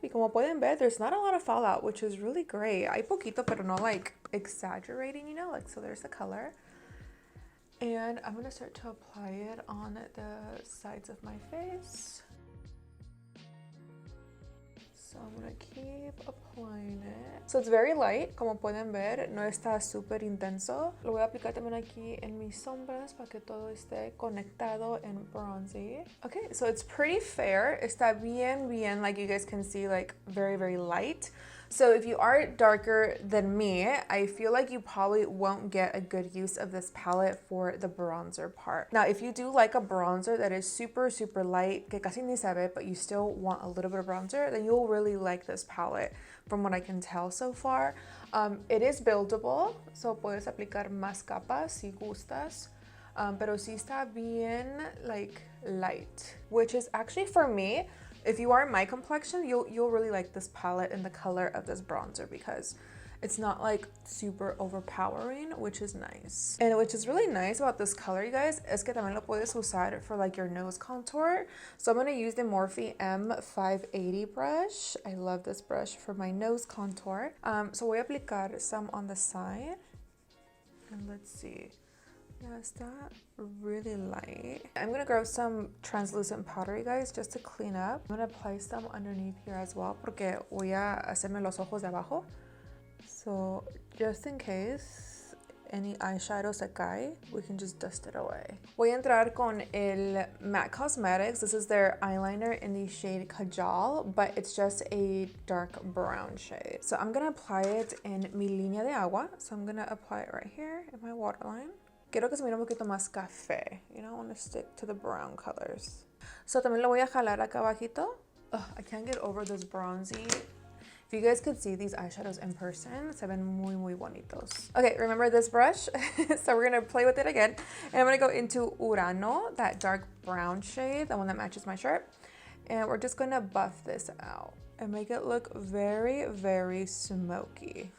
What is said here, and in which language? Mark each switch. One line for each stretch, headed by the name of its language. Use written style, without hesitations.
Spanish: Y como pueden ver,
English: there's not a lot of fallout, which is really great.
Spanish: Hay poquito, pero no
English: like exaggerating, you know? Like, so there's the color. And I'm gonna start to apply it on the sides of my face. So I'm gonna keep applying it. So it's very light,
Spanish: como pueden ver, no está súper intenso. Lo voy a aplicar también aquí en mis sombras para que todo esté conectado
English: and bronzy. Okay, so it's pretty fair.
Spanish: Está bien,
English: like you guys can see, like very, very light. So if you are darker than me, I feel like you probably won't get a good use of this palette for the bronzer part. Now, if you do like a bronzer that is super, super light,
Spanish: que casi ni se ve,
English: but you still want a little bit of bronzer, then you'll really like this palette from what I can tell so far. It is buildable, so
Spanish: puedes aplicar más capas si gustas. Pero sí está bien
English: like light, which is actually for me, if you are my complexion, you'll really like this palette and the color of this bronzer because it's not like super overpowering, which is nice. And which is really nice about this color, you guys,
Spanish: es que también lo puedes usar
English: for like your nose contour. So I'm going to use the Morphe M580 brush. I love this brush for my nose contour. So
Spanish: voy a aplicar
English: some on the side. And let's see. Yeah, is that really light? I'm gonna grab some translucent powder, you guys, just to clean up. I'm gonna apply some underneath here as well,
Spanish: porque voy a hacerme los ojos de abajo.
English: So just in case any eyeshadow
Spanish: se cae,
English: we can just dust it away.
Spanish: Voy a entrar con el MAC Cosmetics.
English: This is their eyeliner in the shade Kajal, but it's just a dark brown shade. So I'm gonna apply it in
Spanish: mi línea de agua.
English: So I'm gonna apply it right here in my waterline.
Spanish: Quiero que se mire un poquito más café.
English: You know, I want to stick to the brown colors.
Spanish: So también lo voy a jalar acá abajito.
English: Ugh, I can't get over this bronzy. If you guys could see these eyeshadows in person,
Spanish: se ven muy, muy bonitos.
English: Okay, remember this brush? So we're going to play with it again. And I'm going to go into Urano, that dark brown shade, the one that matches my shirt. And we're just going to buff this out and make it look very, very smoky.